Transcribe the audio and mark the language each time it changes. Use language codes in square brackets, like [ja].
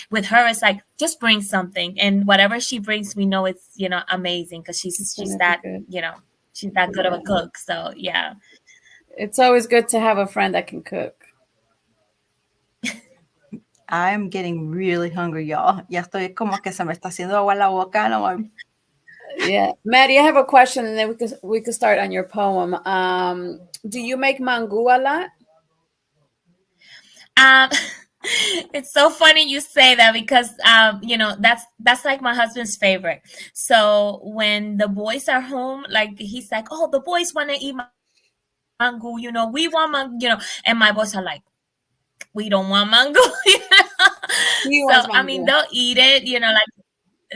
[en] With her, it's like just bring something, and whatever she brings, we know it's amazing, because she's that good. She's that good of a cook. So yeah, it's always good to have a friend that can cook. I'm getting really hungry, y'all. [es] Ya estoy como que se me está haciendo agua la boca. [en] No, yeah, Maddie, I have a question, and then we could start on your poem. Do you make mango a lot? It's so funny you say that, because that's like my husband's favorite. So when the boys are home, like he's like, oh, the boys want to eat mango, we want mango, and my boys are like, we don't want mango. So I mean, they'll eat it, like